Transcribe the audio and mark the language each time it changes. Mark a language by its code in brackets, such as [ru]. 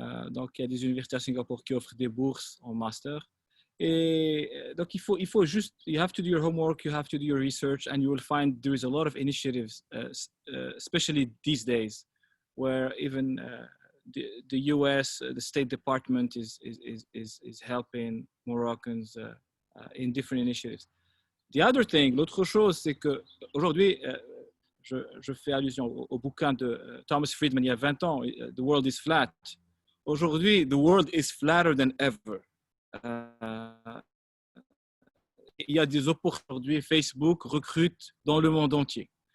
[fr] Donc, il y a des universités à Singapour qui offrent des bourses en master. Et donc, il faut juste, [en] you have to do your homework, you have to do your research, and you will find there is a lot of initiatives, especially these days, where even the US, the State Department is helping Moroccans in different initiatives. The other thing, [fr] l'autre chose, c'est qu'aujourd'hui, je fais allusion au bouquin de Thomas Friedman il y a 20 ans, The World is Flat. [en] Aujourd'hui, the world is flatter than ever. [fr] Il y a des opportunités. Aujourd'hui, Facebook recrute dans le monde entier.